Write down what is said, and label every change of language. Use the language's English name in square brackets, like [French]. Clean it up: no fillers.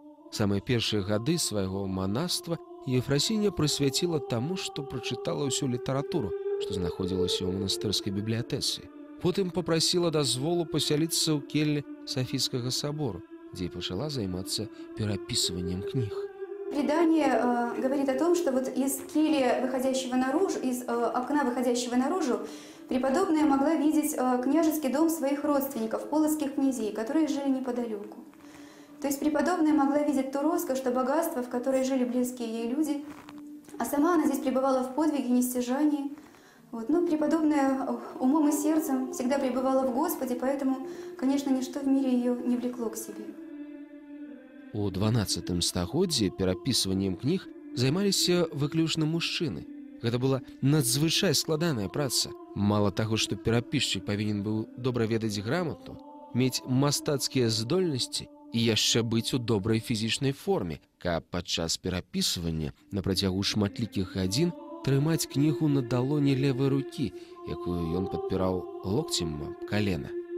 [Belarusian] Самыя першыя гады свайго манаства Ефрасіня прысвяціла таму, што прачытала ўсю літаратуру, што знаходзілася ў манастырскай бібліятэцы. Потым попрасіла дазволу пасяліцца ў келлі Софійскага собору, дзе і пачала займацца перапісываннем кніг. [Russian] Предание говорит о том, что вот из кельи, выходящего наружу, из окна, выходящего наружу, преподобная могла видеть княжеский дом своих родственников, полоцких князей, которые жили неподалеку. То есть преподобная могла видеть ту роскошь, то богатство, в которой жили близкие ей люди, а сама она здесь пребывала в подвиге, нестяжании. Вот. Но преподобная умом и сердцем всегда пребывала в Господе, поэтому, конечно, ничто в мире ее не влекло к себе. [Belarusian] У 12 стагоддзі перапісваннем кніг займаліся выключна мужчыны. Гэта была надзвычай складаная праца. Мала таго, што перапісчык павінен быў добра ведаць грамоту, мець мастацкія здольнасці і яшчэ быць у добрай фізічнай форме, каб падчас перапісвання на працягу шматлікіх гадзін трымаць кнігу на далоні левай рукі, якую ён падпіраў локцем калена.